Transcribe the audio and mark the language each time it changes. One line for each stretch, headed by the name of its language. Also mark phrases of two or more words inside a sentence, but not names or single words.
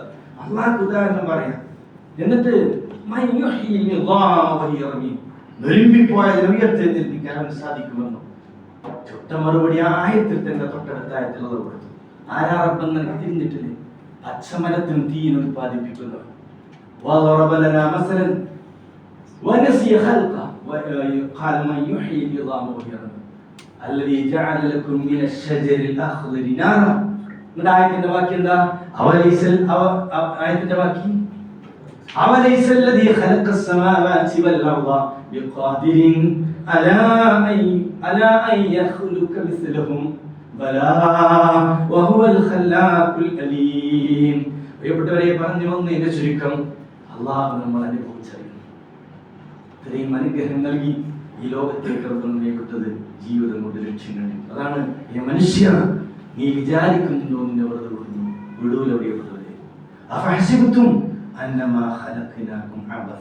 Malayalam: അള്ളാഹ് ഉദാഹരണം പറയാം. എന്നിട്ട് ഉയർത്തെഴുന്നേൽപ്പിക്കാൻ അവന് സാധിക്കുമെന്നു ചുട്ട മറുപടി ആയത്തിൽ തന്നെ തൊട്ടടുത്ത ആയത്തിലുള്ളത് കൊടുത്തു. ആരാ റബ്ബെന്ന് എനിക്ക് തിരിഞ്ഞിട്ടില്ലേ? പച്ചമരത്തിന് തീയിൽ ഉത്പാദിപ്പിക്കുന്നവർ.
Arabic: وضرب لنا مثلا ونسي خلقه قال من يحيي العظام وهي رميم الذي جعل لكم من الشجر الاخضر نارا.
Malayalam: ആയത്തിന്റെ വാക്യം എന്താ? ആയത്തിന്റെ വാക്യം
Arabic: أوليس الذي خلق السماوات والأرض بقادر على أن يخلق مثلهم بلى وهو الخلاق العليم.
Malayalam: പ്രിയപ്പെട്ടവരെ, പറഞ്ഞു വന്നതിന്റെ ചുരുക്കം, അള്ളാഹു നമ്മൾ അനുഭവിച്ചറിയുന്നു. ഇത്രയും അനുഗ്രഹം നൽകി ഈ ലോകത്തേക്ക് പ്രിയപ്പെട്ടത് ജീവിതം കൊണ്ട് ലക്ഷ്യം കണ്ടു. അതാണ് ഈ മനുഷ്യ, നീ വിചാരിക്കുന്നുണ്ടോ നിന്നെ വെറുതെ വിടുന്നു? വിടൂല പ്രിയപ്പെട്ടവരെ.
Arabic: أفحسبتم أنما خلقناكم عبثا.